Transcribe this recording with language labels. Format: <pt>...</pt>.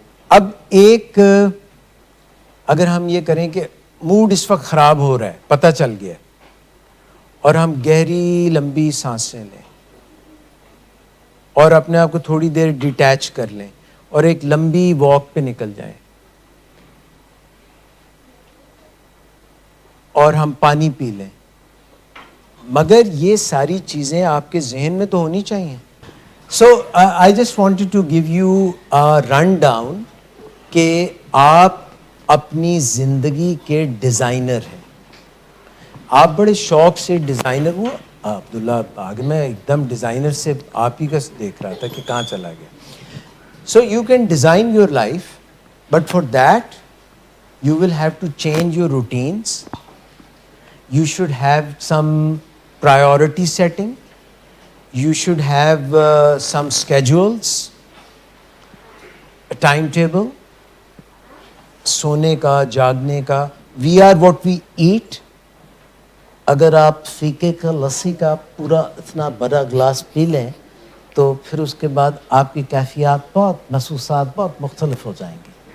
<ur>اب ایک اگر ہم یہ کریں کہ موڈ اس وقت خراب ہو رہا ہے، پتہ چل گیا، اور ہم گہری لمبی سانسیں لیں اور اپنے آپ کو تھوڑی دیر ڈیٹیچ کر لیں اور ایک لمبی واک پہ نکل جائیں، اور ہم پانی پی لیں. مگر یہ ساری چیزیں آپ کے ذہن میں تو ہونی چاہیے.</ur> <en>So I just wanted to give you a rundown کہ آپ اپنی زندگی کے ڈیزائنر ہیں.</en> <ur>آپ بڑے شوق سے ڈیزائنر ہوا. عبداللہ باغ میں ایک دم ڈیزائنر سے آپ ہی کا دیکھ رہا تھا کہ کہاں چلا گیا.</ur> <en>So you can design your life, but for that you will have to change your routines. You should have some priority setting. You should have some schedules, a timetable, سونے کا, جاگنے کا. We are what we eat.</en> <ur>اگر آپ فیکے کا, لسی کا پورا اتنا بڑا گلاس پی لیں تو پھر اس کے بعد آپ کی کیفیات بہت, محسوسات بہت مختلف ہو جائیں گی.</ur>